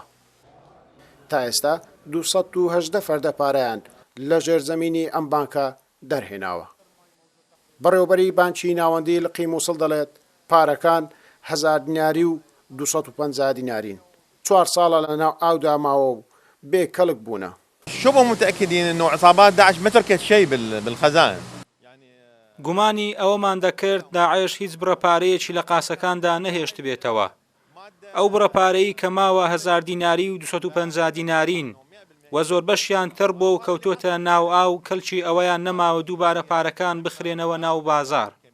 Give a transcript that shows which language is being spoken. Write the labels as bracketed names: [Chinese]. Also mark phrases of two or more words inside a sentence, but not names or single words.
[Central Kurdish] تا ئێستا 218 فەردە پارەیان لە ژێرزەمینی ئەم بانکە دەرهێناوە. بەڕێوەبەری بانکی ناوەندی لقی مووسڵ دەڵێت پارەکان 1000 دیناری و 250 دینارین. 4 ساڵە لەناو ئاودا ماوە و بێ کەڵک بوونە. [Arabic] شبه متأكدين إنه عصابات داعش ما تركت شيء بالخزائن. [Central Kurdish] گومانی ئەوەمان دەکرد داعش هیچ بڕەپارەیەکی لە قاسەکاندا نەهێشت بێتەوە. ئەو بڕەپارەی کە ماوە 1000 دیناری و 250 دینارین و زۆر بەشیان تەڕ بۆ و کەوتۆتە ناو ئاو کەلکی ئەوەیان نەماوە دووبارە پارەکان بخرێنەوە ناو بازار.